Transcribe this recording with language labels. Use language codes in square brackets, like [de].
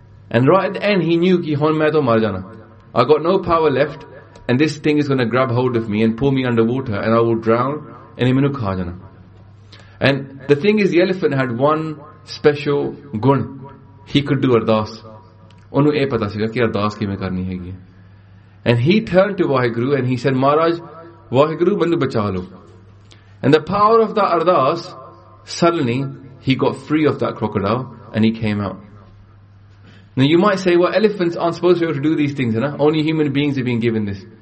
[en] And right at the end, he knew, [pa] ki hon mai to mar jana. [en] I got no power left. And this thing is going to grab hold of me and pull me underwater. And I will drown. And [pa] he minu khaa jana. [en] And the thing is, the elephant had one special gun. He could do ardaas. [pa] ਓਨੂ ਏ ਪਤਾ ਸੀਗਾ ਕਿ ਅਰਦਾਸ ਕੀ ਮੈਂ ਕਰਨੀ ਹੈ. [en] And he turned to Waheguru and he said, Maharaj, Waheguru, [pa] manu bacha lo. [en] And the power of that ardaas, suddenly he got free of that crocodile and he came out. Now you might say, well, elephants aren't supposed to be able to do these things, right? Only human beings have been given this.